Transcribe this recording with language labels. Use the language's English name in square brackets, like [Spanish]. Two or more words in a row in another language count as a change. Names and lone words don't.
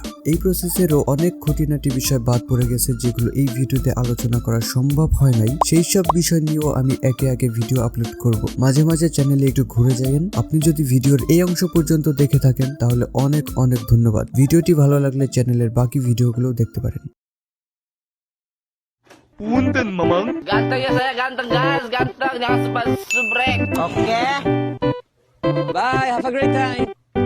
[Bangla] এই প্রসেসেরও অনেক খুঁটিনাটি বিষয় বাদ পড়ে গেছে যেগুলো এই ভিডিওতে আলোচনা করা সম্ভব হয় নাই। সেই সব বিষয় নিয়েও আমি একে একে ভিডিও আপলোড করব। মাঝে মাঝে চ্যানেলে একটু ঘুরে যাবেন। আপনি যদি ভিডিওর এই অংশ পর্যন্ত দেখে থাকেন তাহলে অনেক অনেক ধন্যবাদ। ভিডিওটি ভালো লাগলে চ্যানেলের বাকি ভিডিওগুলোও দেখতে পারেন। [Sundanese] Punten, Mamang. [Indonesian] Ganteng ya saya, ganteng guys, ganteng, jangan sempat subrek. Oke. [English] Bye, have a great time.